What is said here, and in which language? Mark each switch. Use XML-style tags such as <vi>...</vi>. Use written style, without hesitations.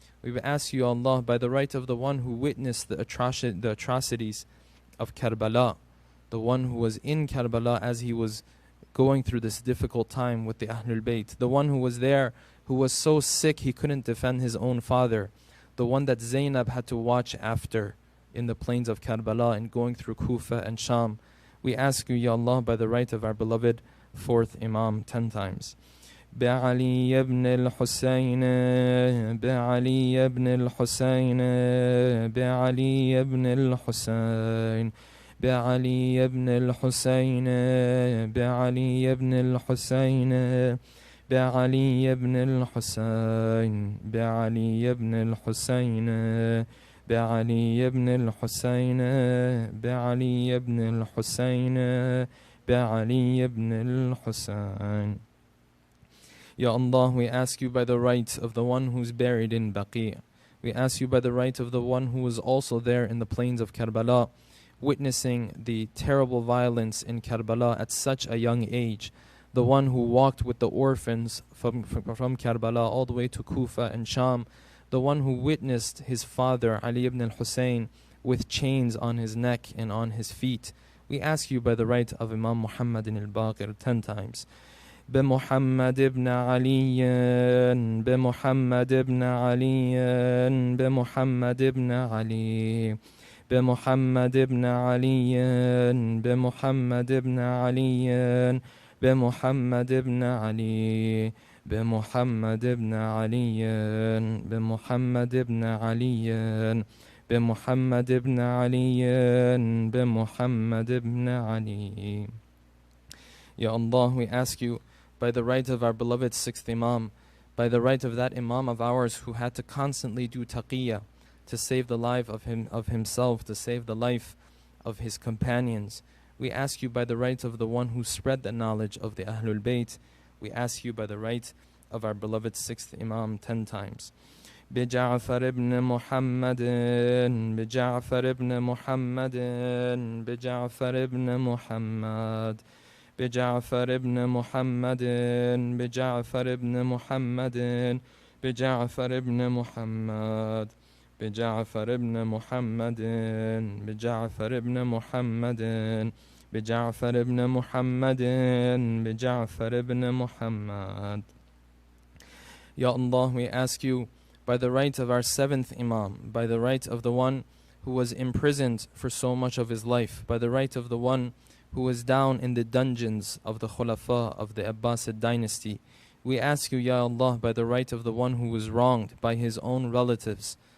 <en>We ask you, Allah, by the right of the one who witnessed the atrocities of Karbala, the one who was in Karbala as he was going through this difficult time with the Ahlul Bayt, the one who was there, who was so sick he couldn't defend his own father, the one that Zainab had to watch after in the plains of Karbala and going through Kufa and Sham. We ask you, Ya Allah, by the right of our beloved fourth Imam 10 times.</en> <ar>بعلي ابن الحسين بعلي ابن الحسين بعلي ابن الحسين بعلي ابن الحسين بعلي ابن الحسين بعلي ابن الحسين بعلي ابن الحسين بعلي ابن الحسين بعلي ابن الحسين بعلي ابن الحسين</ar> <en>Ya Allah, we ask you by the right of the one who's buried in Baqi'. We ask you by the right of the one who was also there in the plains of Karbala, witnessing the terrible violence in Karbala at such a young age. The one who walked with the orphans from Karbala all the way to Kufa and Sham. The one who witnessed his father Ali ibn al-Hussein with chains on his neck and on his feet. We ask you by the right of Imam Muhammad al-Baqir 10 times.</en> <ar>بمحمد ابن علي بمحمد ابن علي بمحمد ابن علي بمحمد ابن علي بمحمد ابن علي بمحمد ابن علي بمحمد ابن علي بمحمد ابن علي بمحمد ابن علي بمحمد ابن علي.</ar> <en>Ya Allah, we ask you by the right of our beloved sixth Imam, by the right of that Imam of ours who had to constantly do taqiyya to save the life of himself, to save the life of his companions. We ask you by the right of the one who spread the knowledge of the Ahlul Bayt. We ask you by the right of our beloved sixth Imam 10 times.</en> <ar>بجعفر ابن محمد بجعفر ابن محمد بجعفر ابن محمد بجعفر ابن محمد بجعفر ابن محمد بجعفر ابن محمد بجعفر ابن محمد بجعفر ابن محمد بجعفر ابن محمد بجعفر ابن محمد.</ar> <en>Ya Allah, we ask you by the right of our seventh Imam, by the right of the one who was imprisoned for so much of his life, by the right of the one who was down in the dungeons of the Khulafa of the Abbasid dynasty. We ask you, Ya Allah, by the right of the one who was wronged by his own relatives.</en>